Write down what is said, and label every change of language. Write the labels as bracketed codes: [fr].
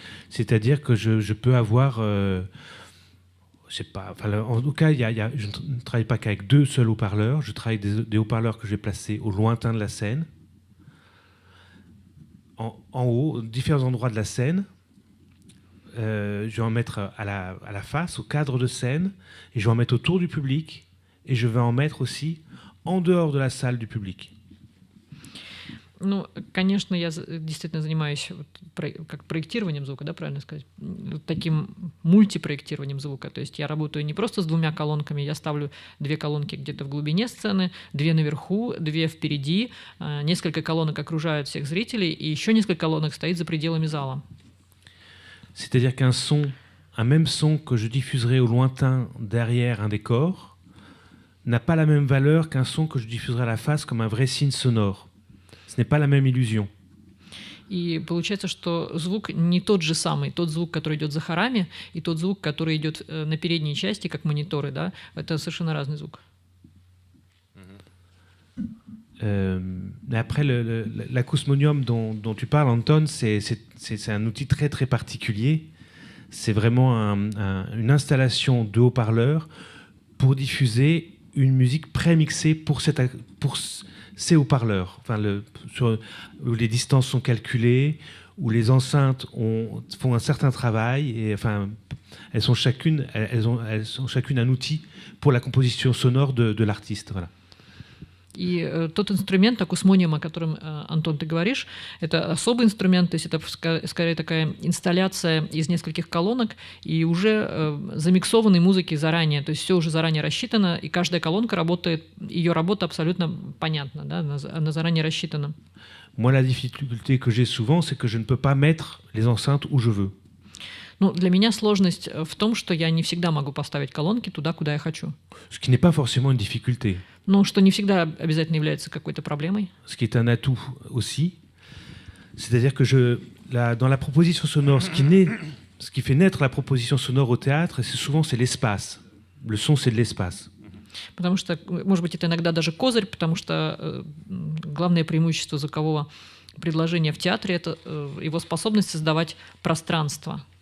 [fr] C'est-à-dire que je peux avoir, je sais pas, en tout cas, je ne travaille pas qu'avec deux seuls haut-parleurs, je travaille des haut-parleurs que je vais placer au lointain de la scène, en haut, différents endroits de la scène. Je vais en mettre à la face, au cadre de scène, et je vais en mettre autour du public, et je vais en mettre aussi en dehors de la salle du public. [ru] Ну, конечно, я действительно занимаюсь как проектированием звука, да, правильно сказать? Таким мультипроектированием звука. То есть я работаю не просто с двумя колонками, я ставлю две колонки где-то в глубине сцены, две наверху, две впереди, несколько колонок окружают всех зрителей, и еще несколько колонок стоит за пределами зала. [fr] C'est-à-dire un même son que je diffuserai au lointain derrière un décor n'a pas la même valeur qu'un son que je diffuserai à la face comme un vrai signe sonore. Ce n'est pas la même illusion. [ru] И получается, что звук не тот же самый. Тот звук, который идет за хорами, и тот звук, который идет на передней части, как мониторы, да, это совершенно разный звук. [fr] Mais après, l'acousmonium dont tu parles, Anton, c'est un outil très très particulier. C'est vraiment une installation de haut-parleurs pour diffuser une musique prémixée pour ces haut-parleurs, enfin, où les distances sont calculées, où les enceintes font un certain travail, et enfin, elles sont chacune un outil pour la composition sonore de l'artiste. Voilà. [ru] И тот инструмент, акусмониум, о котором, Антон, ты говоришь, это особый инструмент, то есть это скорее такая инсталляция из нескольких колонок и уже замиксованной музыки заранее, то есть все уже заранее рассчитано, и каждая колонка работает, ее работа абсолютно понятна, да, она заранее рассчитана. [fr] Moi, la difficulté que j'ai souvent, c'est que je ne peux pas mettre les enceintes où je veux. [ru] Ну, для меня сложность в том, что я не всегда могу поставить колонки туда, куда я хочу. [fr] Ce qui n'est pas forcément une difficulté. [ru] Ну, что не всегда обязательно является какой-то проблемой. [fr] Ce qui est un atout aussi. C'est-à-dire que dans la proposition sonore, ce qui fait naître la proposition sonore au théâtre, c'est l'espace. Le son, c'est de l'espace. [ru] Потому что, может быть, это иногда даже козырь, потому что главное преимущество звукового предложения в театре — это его способность создавать пространство.